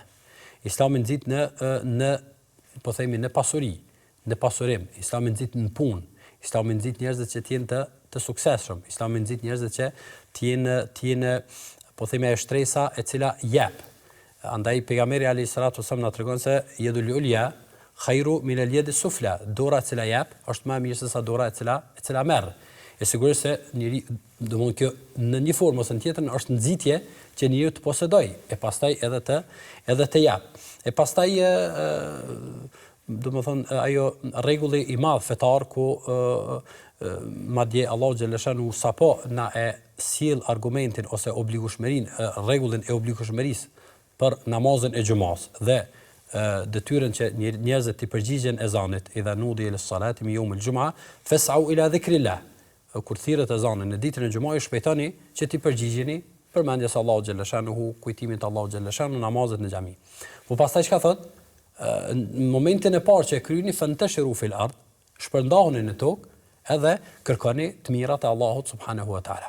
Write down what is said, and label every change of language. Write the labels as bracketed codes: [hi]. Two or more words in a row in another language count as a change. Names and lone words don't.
[sq] Islami nxit në pasuri, në pasurim, Islami nxit në punë, Islami nxit njerëzit që të jenë të suksesshëm, Islami nxit njerëzit që të jenë ajo shtresa e cila jep. Andaj pejgamberi [ar] عليه الصلاة وسلم [sq] na tregon se [ar] اليد العليا خير من اليد السفلى, [sq] dora e cila jep është më e mirë se sa dora e cila merr. E sigurisht se domthonë kjo në një formë ose në tjetrën është nxitje që njeriu të posedoj, e pastaj edhe të jap. E pastaj domethënë ajo rregulli i madh fetar ku madje [ar] الله جل شأنه [sq] sapo na e sjell argumentin ose obligueshmërinë, rregullin e obligueshmërisë për namazin e xumas dhe detyrën që njerëzit të përgjigjen ezanit [ar] إذا نودي إلى الصلاة من يوم الجمعة فاسعوا إلى ذكر الله. [sq] Kur thirret ezanin në ditën e xumës shpejtoni që të përgjigjeni përmendjes [ar] الله جل شأنه, [sq] kujtimit [ar] الله جل شأنه, [sq] namazet në xhami. Po pastaj çka thot? Në momentin e parë që e kryeni [ar] فانتشروا في الأرض, [sq] shpërndahuni në tokë edhe kërkoni të mirat e Allahut [ar] سبحانه وتعالى.